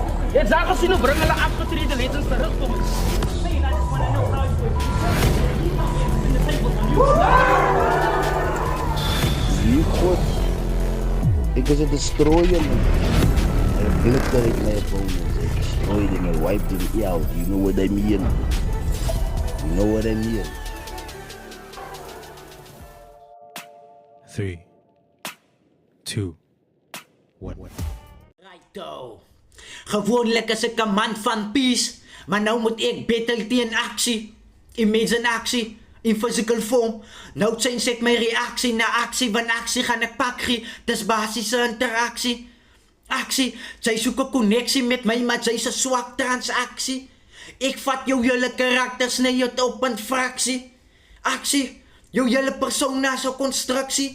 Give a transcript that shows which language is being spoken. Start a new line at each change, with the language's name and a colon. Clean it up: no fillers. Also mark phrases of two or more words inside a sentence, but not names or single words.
Afrikaans: Jy sê sien hoe bring hulle afgetrede legends terug kom. Nee,
English: I just want to know how you in the table on you. You God.
Afrikaans: Ek is 'n destroyer man.
English: I obliterate my opponents. I destroy them. I wipe them out. You know what I mean? You know what I mean? 3, 2, 1. Righto.
Afrikaans: Gewoonlik is ek 'n man van peace, maar nou moet ek battle teen aksie.
English: Imagine aksie in physical form.
Afrikaans: Nou change ek my reaksie na aksie, want aksie gaan ek pak gee. Dis basiese interaksie. Aksie, sy soek 'n koneksie met my, maar sy's 'n swak transaksie. Ek vat jou hele karakter, sny jou op in fraksie. Aksie, jou hele persona is 'n konstruksie.